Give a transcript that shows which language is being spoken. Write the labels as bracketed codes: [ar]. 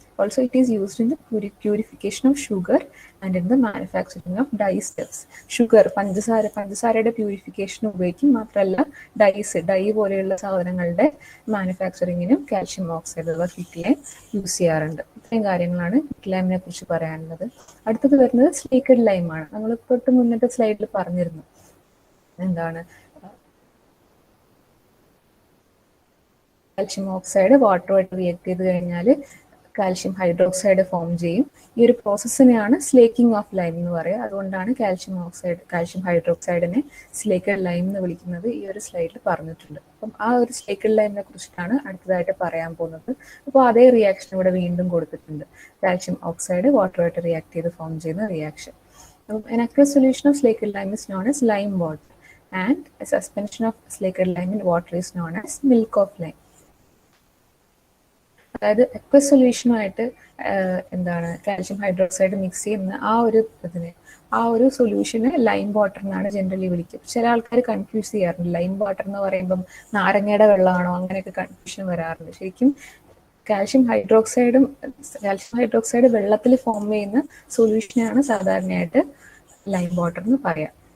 [en] Also, it is used in the purification of sugar and in the manufacturing of dye steps. [ml] Sugar, പഞ്ചസാരയുടെ purification ഉപയോഗിക്കും. മാത്രമല്ല dye പോലെയുള്ള സാധനങ്ങളുടെ മാനുഫാക്ചറിങ്ങിനും calcium oxide അഥവാ ക്വിക്ലൈം use ചെയ്യാറുണ്ട്. ഇത്രയും കാര്യങ്ങളാണ് ക്വിക്ലൈമിനെ കുറിച്ച് പറയാനുള്ളത്. അടുത്തത് വരുന്നത് സ്ലേക്കഡ് ലൈമാണ്. നമ്മൾ തൊട്ട് മുന്നത്തെ സ്ലൈഡിൽ പറഞ്ഞിരുന്നു. കാൽഷ്യം ഓക്സൈഡ് വാട്ടറുമായിട്ട് റിയാക്ട് ചെയ്ത് കഴിഞ്ഞാൽ കാൽഷ്യം ഹൈഡ്രോക്സൈഡ് ഫോം ചെയ്യും. ഈ ഒരു പ്രോസസ്സിനെയാണ് സ്ലേക്കിംഗ് ഓഫ് ലൈം എന്ന് പറയുക. അതുകൊണ്ടാണ് കാൽഷ്യം ഹൈഡ്രോക്സൈഡിനെ സ്ലേക്കഡ് ലൈം എന്ന് വിളിക്കുന്നത്. ഈ ഒരു സ്ലൈഡിൽ പറഞ്ഞിട്ടുണ്ട്. അപ്പം ആ ഒരു സ്ലേക്കഡ് ലൈമിനെ കുറിച്ചിട്ടാണ് അടുത്തതായിട്ട് പറയാൻ പോകുന്നത്. അപ്പോൾ അതേ റിയാക്ഷൻ ഇവിടെ വീണ്ടും കൊടുത്തിട്ടുണ്ട്. കാൽഷ്യം ഓക്സൈഡ് വാട്ടറുമായിട്ട് റിയാക്ട് ചെയ്ത് ഫോം ചെയ്യുന്ന reaction. [en] An aqueous solution of slaked lime is known as lime water and a suspension of slaked lime in water is known as milk of lime. [ml] അതായത് aqueous സൊല്യൂഷനുമായിട്ട് calcium hydroxide mix ചെയ്യുന്ന ആ ഒരു സൊല്യൂഷന് lime water എന്നാണ് generally വിളിക്കുക. ചില ആൾക്കാർ confuse ചെയ്യാറുണ്ട്, lime water എന്ന് പറയുമ്പം നാരങ്ങയുടെ വെള്ളമാണോ, അങ്ങനെയൊക്കെ കൺഫ്യൂഷൻ വരാറുണ്ട്. ശരിക്കും കാൽഷ്യം ഹൈഡ്രോക്സൈഡ് വെള്ളത്തിൽ ഫോം ചെയ്യുന്ന സൊല്യൂഷനാണ് സാധാരണയായിട്ട് ലൈം വാട്ടർ എന്ന് പറയാം.